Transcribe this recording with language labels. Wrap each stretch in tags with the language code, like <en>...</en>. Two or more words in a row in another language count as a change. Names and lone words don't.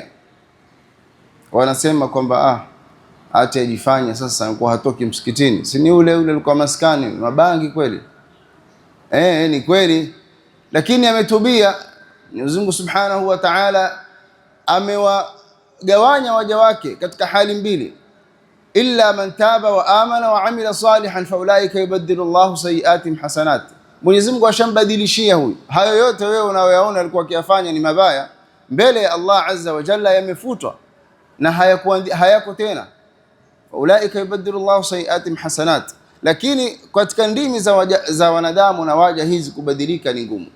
<sw>Wanasema kwamba acha ajifanya sasa anakuwa hatoki msikitini. Si ni ule alikuwa maskani mabangi kweli? Ni kweli, lakini ametubia. Mwenyezi Mungu</sw> <ar>سبحانه وتعالى</ar> <sw>amewagawanya waja wake katika hali mbili,</sw> <ar>إلا من تاب وآمن وعمل صالحا فأولئك يبدل الله سيئاتهم حسنات.</ar> <sw>Mwenyezi Mungu ashambadilishia huyu. Hayo yote wewe unayoyaona alikuwa akiyafanya ni mabaya, mbele ya Allah</sw> <ar>عز وجل</ar> <sw>yamefutwa na hayako tena.</sw> <ar>فأولئك يبدل الله سيئاتهم حسنات.</ar> <sw>Lakini katika ndimi za wanadamu na waja hizi kubadilika ni ngumu.</sw>